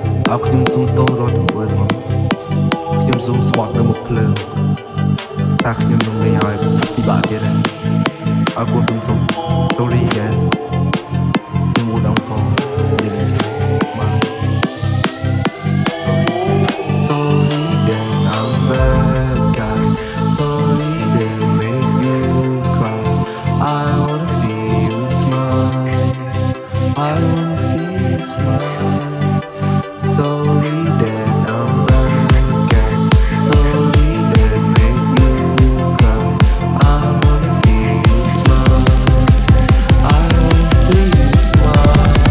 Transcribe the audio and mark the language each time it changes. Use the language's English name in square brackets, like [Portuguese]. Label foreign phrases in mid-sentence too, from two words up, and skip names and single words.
[Khmer] អរខ្ញុំសូមទោសរាល់ទង្វើទាំងអស់ខ្ញុំសូមស្បត់នៅមុខភ្លើងថាខ្ញុំនឹងលេងឲ្យពិបាកទៀតហើយអរគុណសូមទោស [English] sorry again [Khmer] ខ្ញុំមួយដងផងនិយាយបាទ [English] sorry that I'm bad guy sorry that make you cry I wanna see you smile I wanna see you smile sorry that I'm bad guy sorry that make you cry I wanna see you smile I wanna see you smile